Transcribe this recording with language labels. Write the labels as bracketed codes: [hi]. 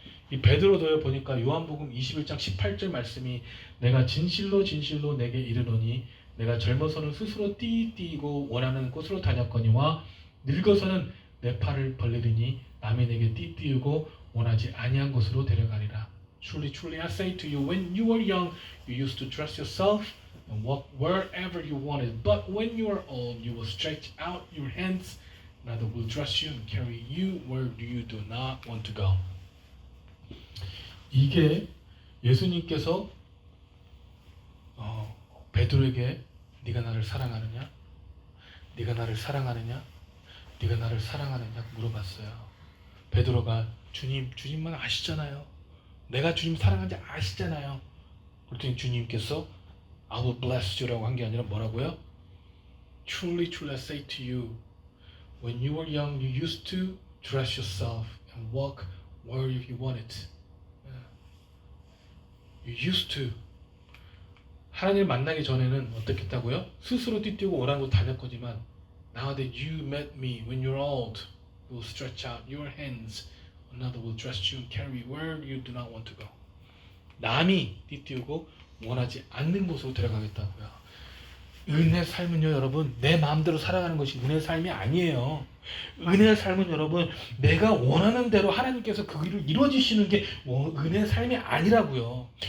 [ko] 이 베드로도에 보니까 요한복음 21장 18절 말씀이 내가 진실로 진실로 내게 이르노니 내가 젊어서는 스스로 띠띠고 원하는 곳으로 다녔거니와 늙어서는 내 팔을 벌리리니 남이 내게 띠띠우고 원하지 아니한 곳으로 데려가리라. [en] Truly, truly, I say to you, when you were young, you used to dress yourself and walk wherever you wanted. But when you are old, you will stretch out your hands, and others will dress you and carry you where you do not want to go. [ko] 이게 예수님께서 베드로에게 네가 나를 사랑하느냐? 네가 나를 사랑하느냐? 네가 나를 사랑하느냐? 물어봤어요. 베드로가 주님만 아시잖아요. 내가 주님 사랑하는지 아시잖아요. 그랬더니 주님께서 [en] I will bless you [ko] 라고 한 게 아니라 뭐라고요? [en] Truly, truly, I say to you, when you were young, you used to dress yourself and walk wherever you wanted. You used to. [ko] 하나님을 만나기 전에는 어떻게 했다고요? 스스로 띠뛰고 오라는 곳 다녔거지만 [en] Now that you met me, when you're old, you will stretch out your hands. Another will dress you and carry where you do not want to go. [ko] 남이 띠뛰고 원하지 않는 곳으로 데려가겠다고요. 은혜의 삶은요, 여러분, 내 마음대로 살아가는 것이 은혜의 삶이 아니에요. 은혜의 삶은 여러분, 내가 원하는 대로 하나님께서 그 일을 이루어지시는 게 은혜의 삶이 아니라고요.